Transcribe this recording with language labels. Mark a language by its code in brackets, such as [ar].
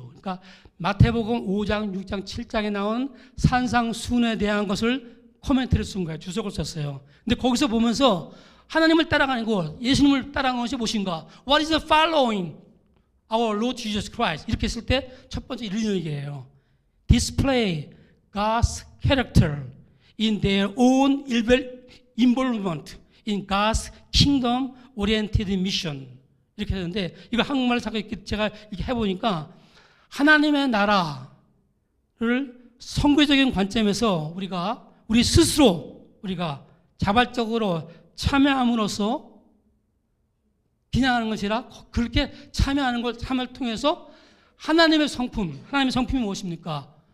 [ko] 그러니까 마태복음 5장, 6장, 7장에 나온 산상순에 대한 것을 코멘트를 쓴 거예요. 주석을 썼어요. 근데 거기서 보면서 하나님을 따라가는 것, 예수님을 따라가는 것이 무엇인가? [en] What is following our Lord Jesus Christ? [ko] 이렇게 했을 때 첫 번째 이런 얘기예요. [en] Display God's character in their own involvement in God's kingdom-oriented mission. [ko] 이렇게 되는데 이거 한국말로 제가 이렇게 해보니까 하나님의 나라를 선교적인 관점에서 우리 스스로 자발적으로 참여함으로써 비난하는 것이라 그렇게 참여하는 참을 통해서 하나님의 성품이 무엇입니까?